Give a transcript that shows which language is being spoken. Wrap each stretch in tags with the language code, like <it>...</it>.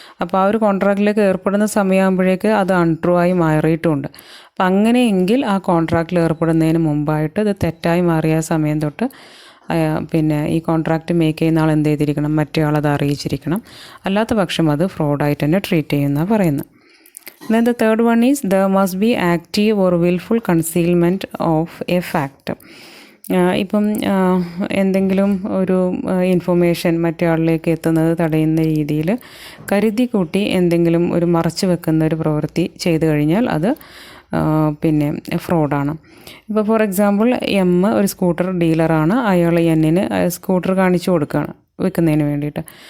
<ml>അപ്പോൾ ആ ഒരു കോൺട്രാക്റ്റിലേക്ക് ഏർപ്പെടുന്ന സമയമാകുമ്പോഴേക്ക് അത് അൺട്രൂ ആയി മാറിയിട്ടുമുണ്ട്. അപ്പം അങ്ങനെയെങ്കിൽ ആ കോൺട്രാക്റ്റിൽ ഏർപ്പെടുന്നതിന് മുമ്പായിട്ട് ഇത് തെറ്റായി മാറിയ സമയം തൊട്ട് പിന്നെ ഈ കോൺട്രാക്റ്റ് മേക്ക് ചെയ്യുന്ന ആൾ എന്ത് ചെയ്തിരിക്കണം, മറ്റേ ആളത് അറിയിച്ചിരിക്കണം. അല്ലാത്ത പക്ഷം അത് ഫ്രോഡായിട്ട് തന്നെ ട്രീറ്റ് ചെയ്യുന്നതാണ് പറയുന്നത്.</ml> <en>Then the third one is there must be active or willful concealment of a fact.</en> <ml>ഇപ്പം എന്തെങ്കിലും ഒരു ഇൻഫർമേഷൻ മറ്റേ ആളിലേക്ക് എത്തുന്നത് തടയുന്ന രീതിയിൽ കരുതി കൂട്ടി എന്തെങ്കിലും ഒരു മറച്ചു വെക്കുന്ന ഒരു പ്രവൃത്തി ചെയ്തു കഴിഞ്ഞാൽ അത് പിന്നെ ഫ്രോഡാണ്. ഇപ്പോൾ</ml> <en>for example</en> <ml>ഒരു സ്കൂട്ടർ ഡീലറാണ്. അയാൾ എന്നിന് സ്കൂട്ടർ കാണിച്ചു കൊടുക്കുകയാണ് വിൽക്കുന്നതിന് വേണ്ടിയിട്ട്.</ml>